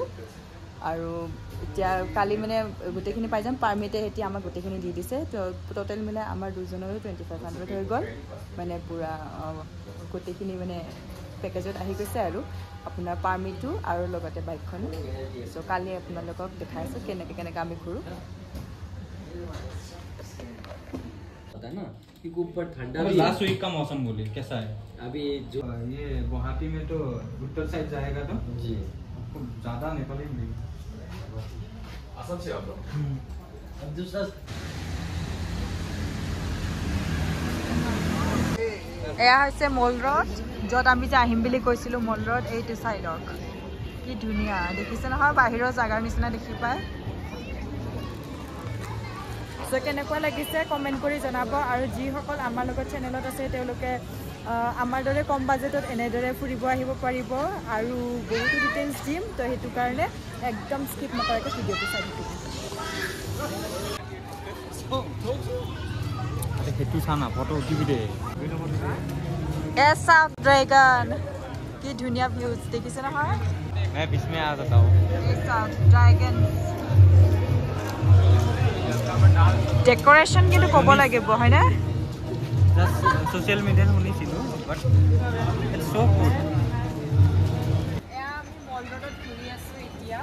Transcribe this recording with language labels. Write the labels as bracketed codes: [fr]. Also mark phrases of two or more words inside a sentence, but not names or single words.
[as] আৰু এতিয়া কালি মানে গোটেইখিনি পাই যাম। পাৰ্মিটে এতিয়া আমাক গোটেইখিনি দি দিছে। তো টোটেল মিলাই আমাৰ দুজনৰো 2500 হৈ গ'ল, মানে পূৰা গোটেইখিনি মানে পেকেজত আহি গৈছে। আৰু আপোনাৰ পাৰ্মিটো আৰু লগতে বাইকখন। চ' কালি আপোনালোকক দেখাইছোঁ কেনেকৈ কেনেকৈ আমি ঘূৰোঁ। [hi] पता ना कि ऊपर ठंडा भी [en] last week [hi] का मौसम बोलिए कैसा है अभी जो ये गुवाहाटी में तो उत्तर साइड जाएगा तो जी आपको ज़्यादा नेपाली मिलेगा। असम से आप लोग अब दूसरा [as] এয়া হৈছে মল ৰোড, য'ত আমি যে আহিম বুলি কৈছিলোঁ। মল ৰোড এইটো চাইডক কি ধুনীয়া দেখিছে নহয়, বাহিৰৰ জেগাৰ নিচিনা দেখি পায়। চ' কেনেকুৱা লাগিছে কমেণ্ট কৰি জনাব। আৰু যিসকল আমাৰ লগত চেনেলত আছে তেওঁলোকে আমাৰ দৰে কম বাজেটত এনেদৰে ফুৰিব আহিব পাৰিব, আৰু বহুতো ডিটেইলছ দিম। তো সেইটো কাৰণে একদম স্কিপ নকৰাকৈ ভিডিঅ'টো চাই থাকিব। সেইটো চানা ফটো উঠিবি দে। এ চাওক ড্ৰেগন, কি ধুনীয়া ভিউজ দেখিছে নহয়। [hi] मैं बीच में आ जाता हूँ। [as] এই চাওক ড্ৰেগন ডেক'ৰেশ্যন কিন্তু ক'ব লাগিব হয়নে? জাষ্ট ছ'চিয়েল মিডিয়াত শুনিছিলোঁ, [en] but it's so good. [as] এয়া আমি মল ৰোডত ঘূৰি আছোঁ এতিয়া।